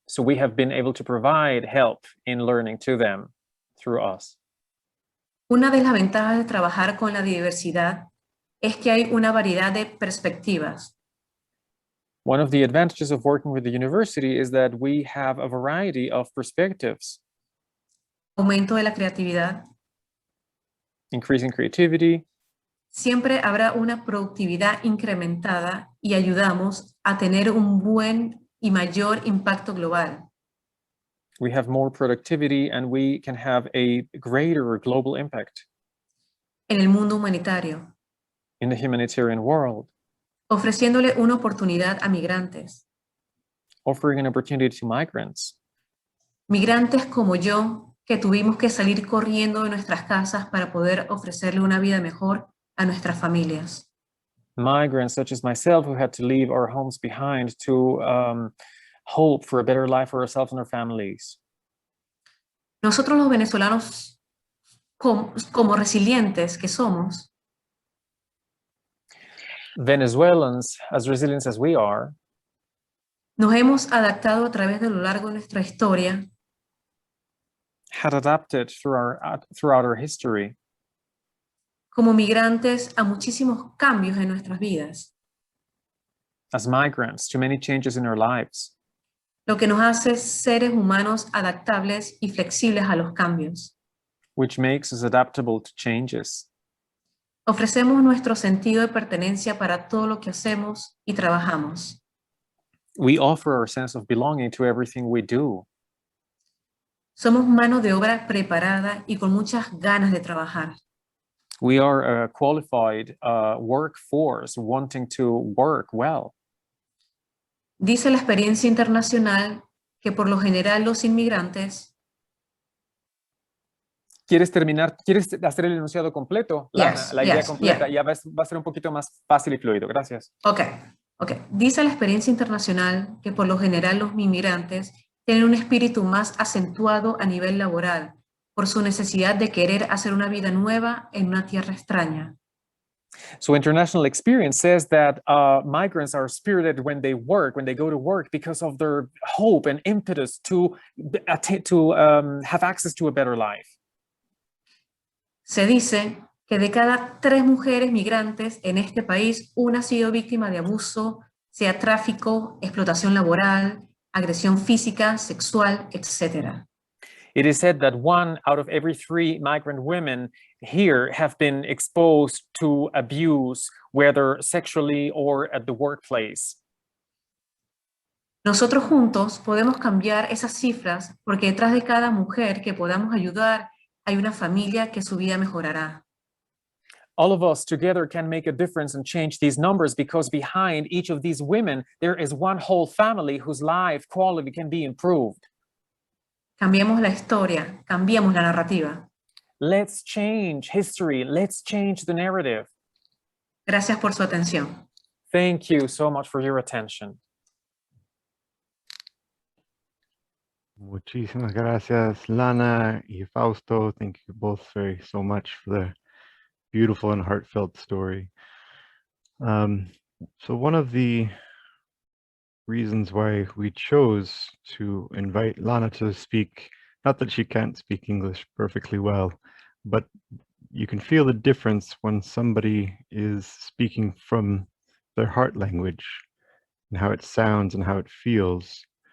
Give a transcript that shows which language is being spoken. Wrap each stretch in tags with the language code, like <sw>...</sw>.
<en>So we have been able to provide help in learning to them through us.</en> <es>Una de las ventajas de trabajar con la diversidad es que hay una variedad de perspectivas.</es> <en>One of the advantages of working with the university is that we have a variety of perspectives,</en> <es>Aumento de la creatividad.</es> <en>increasing creativity.</en> <es>Siempre habrá una productividad incrementada y ayudamos a tener un buen y mayor impacto global.</es> <en>We have more productivity and we can have a greater global impact</en> <es>En el mundo humanitario,</es> <en>in the humanitarian world,</en> <es>ofreciéndole una oportunidad a migrantes.</es> <en>offering an opportunity to migrants.</en> <es>Migrantes como yo, que tuvimos que salir corriendo de nuestras casas para poder ofrecerle una vida mejor a nuestras familias.</es> <en>Migrants such as myself who had to leave our homes behind to hope for a better life for ourselves and our families.</en> <es>Nosotros los venezolanos, como resilientes que somos,</es> <en>Venezuelans, as resilient as we are,</en> <es>nos hemos adaptado a través de lo largo de nuestra historia</es> <en>had adapted throughout our history</en> <es>como migrantes a muchísimos cambios en nuestras vidas,</es> <en>as migrants to many changes in our lives,</en> <es>lo que nos hace seres humanos adaptables y flexibles a los cambios.</es> <en>which makes us adaptable to changes.</en> <es>Ofrecemos nuestro sentido de pertenencia para todo lo que hacemos y trabajamos.</es> <en>We offer our sense of belonging to everything we do.</en> <es>Somos mano de obra preparada y con muchas ganas de trabajar.</es> <en>We are a qualified workforce wanting to work well.</en> <es>Dice la experiencia internacional que por lo general los inmigrantes ¿Quieres hacer el enunciado completo? Lana,</es> <en>Yes,</en> <es>la idea</es> <en>yes,</en> <es>completa,</es> <en>yeah.</en> <es>ya va a ser un poquito más fácil y fluido. Gracias.</es> <en>Okay, okay.</en> <es>Dice la experiencia internacional que por lo general los inmigrantes tienen un espíritu más acentuado a nivel laboral por su necesidad de querer hacer una vida nueva en una tierra extraña.</es> <en>So international experience says that migrants are spirited when they go to work because of their hope and impetus to have access to a better life.</en> <es>Se dice que de cada 3 mujeres migrantes en este país, una ha sido víctima de abuso, sea tráfico, explotación laboral, agresión física, sexual, etc.</es> <en>It is said that 1 out of every 3 migrant women here have been exposed to abuse, whether sexually or at the workplace.</en> <es>Nosotros juntos podemos cambiar esas cifras porque detrás de cada mujer que podamos ayudar hay una familia que su vida mejorará.</es> <en>All of us together can make a difference and change these numbers, because behind each of these women, there is one whole family whose life quality can be improved.</en> <es>Cambiemos la historia, cambiemos la narrativa.</es> <en>Let's change history. Let's change the narrative.</en> <es>Gracias por su atención.</es> <en>Thank you so much for your attention.</en> <es>Muchísimas gracias, Lana y Fausto.</es> <en>Thank you both so much for the beautiful and heartfelt story. So one of the reasons why we chose to invite Lana to speak, not that she can't speak English perfectly well, but you can feel the difference when somebody is speaking from their heart language and how it sounds and how it feels.</en>